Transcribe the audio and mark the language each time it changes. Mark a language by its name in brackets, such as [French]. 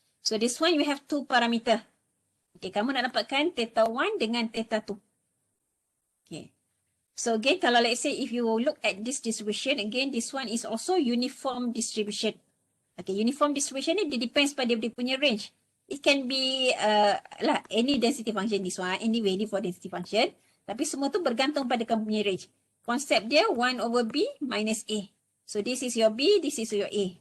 [English] So this one you have two parameter. [Malay] Okay, kamu nak dapatkan theta 1 dengan theta 2. [English] Okay. So again, [Malay] kalau [English] let's say if you look at this distribution, again this one is also uniform distribution. Okay, uniform distribution [Malay] ni dia [English] depends [Malay] pada dia punya [English] range. It can be lah any density function this one, any value for density function. [Malay] Tapi semua tu bergantung pada kamu punya range. Konsep dia 1 over B minus A. [English] So this is your B, this is your A.